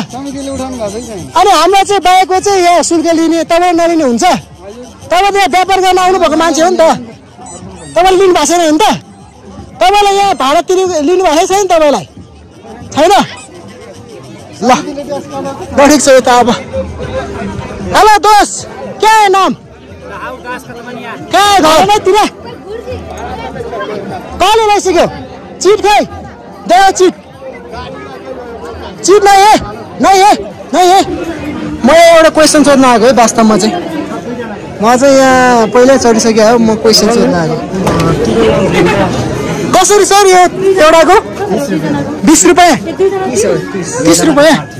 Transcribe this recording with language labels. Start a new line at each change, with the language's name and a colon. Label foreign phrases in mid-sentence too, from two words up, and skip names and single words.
Nepali: अनि हाम्रो चाहिँ बाइकको चाहिँ यहाँ शुल्क लिने तपाईँले नलिने हुन्छ तपाईँ त यहाँ व्यापार गर्न आउनु भएको मान्छे हो नि त तपाईँले लिनु भएको छैन नि त तपाईँलाई यहाँ भाडा लिनु भएको छैन तपाईँलाई छैन ल ठिक छ यता अब
Hindi: हेलो दोस्त क्या है नाम क्या है
Nepali: घरमैतिर कसले ल्याइसक्यो चिट खै दे चिट
Hindi: नहीं है
Nepali: म एउटा क्वेसन सोध्न आएको है वास्तवमा चाहिँ म चाहिँ यहाँ पहिल्यै चढिसकेँ हो म क्वेसन सोध्न आएको कसरी सर यो एउटाको 20 रुपैयाँ 30 रुपैयाँ